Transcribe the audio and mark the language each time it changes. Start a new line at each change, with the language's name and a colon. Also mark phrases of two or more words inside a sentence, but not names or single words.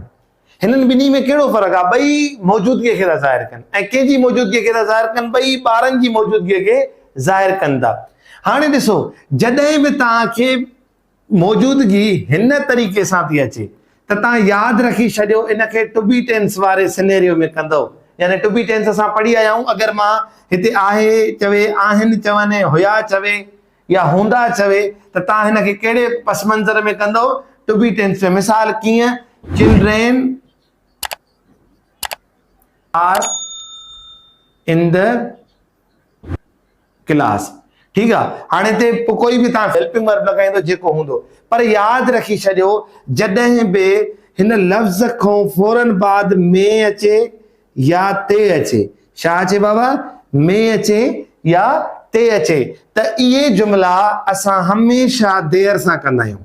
Sindhi: हिननि ॿिन्ही में कहिड़ो फ़र्क़ु आहे? ॿई मौजूदगीअ खे था ज़ाहिर कनि ऐं कंहिंजी मौजूदगीअ खे था ज़ाहिर कनि? ॿई ॿारनि जी मौजूदगीअ खे ज़ाहिर कनि था। हाणे ॾिसो, जॾहिं बि तव्हांखे मौजूदगी हिन तरीक़े सां थी अचे त तव्हां यादि रखी छॾियो इनखे
English: to be tense
Sindhi: वारे सिनेरियो में कंदव। यानी
English: to be tense
Sindhi: असां पढ़ी आया आहियूं। अगरि मां हिते आहे चवे, आहिनि चवनि, हुया चवे या हूंदा चवे त तव्हां हिनखे कहिड़े पस मंज़र में कंदव?
English: to be tense
Sindhi: में। मिसाल कीअं?
English: Children are in the class.
Urdu: ٹھیک ہے.
Sindhi: हाणे ते कोई भी तव्हां
English: helping verb
Sindhi: लगाईंदो जेको हूंदो, पर यादि रखी छॾियो जॾहिं बि हिन लफ़्ज़ खां फौरन बाद में अचे या ते अचे, छा अचे बाबा? में अचे या ते अचे त इहे जुमिला असां हमेशा देर सां कंदा आहियूं।